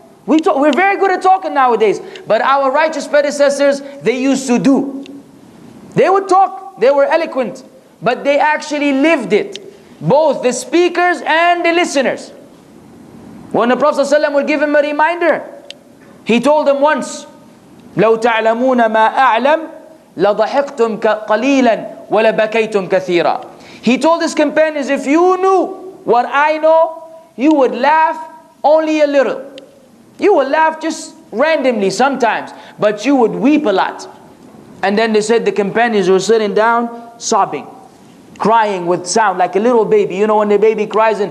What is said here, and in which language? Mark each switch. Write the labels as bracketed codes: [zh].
[en] We're very good at talking nowadays. But our righteous predecessors, they used to do. They would talk. They were eloquent. But they actually lived it. Both the speakers and the listeners. When the Prophet ﷺ would give him a reminder, he told them once, [ar] لو تعلمون ما أعلم لضحكتم قليلا ولبكيتم كثيرا. [en] He told his companions, if you knew what I know, you would laugh only a little. You would laugh just randomly sometimes, but you would weep a lot. And then they said the companions were sitting down, sobbing, crying with sound like a little baby. You know when the baby cries and